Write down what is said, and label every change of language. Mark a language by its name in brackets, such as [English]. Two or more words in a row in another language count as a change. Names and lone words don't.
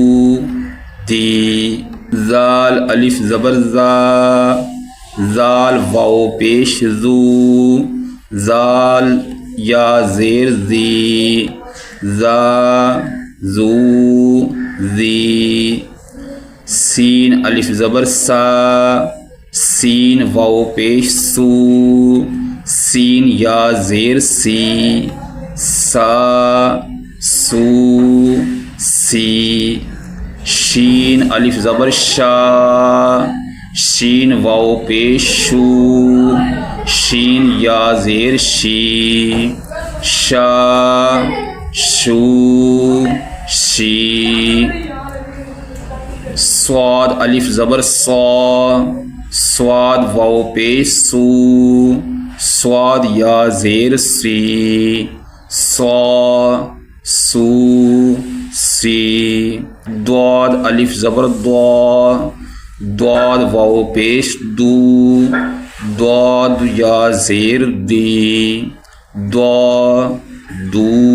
[Urdu] دی، زال الف زبر زا، زال واو پیش زو، زال یا زیر زی، زا زو زی، سین الف زبر سا، سین واو پیش سو، سین یا زیر سی، سا سو سی، شین الف زبر شا، شین واو پیش شو، شین یا زیر شی، شا شو شی، صاد الف زبر صا، صاد واو پیش سو، صاد یا زیر سی، صا سو سی، ضاد الف زبر ضا، ضاد واو پیش دو، ضاد یا زیر دی، ضا دو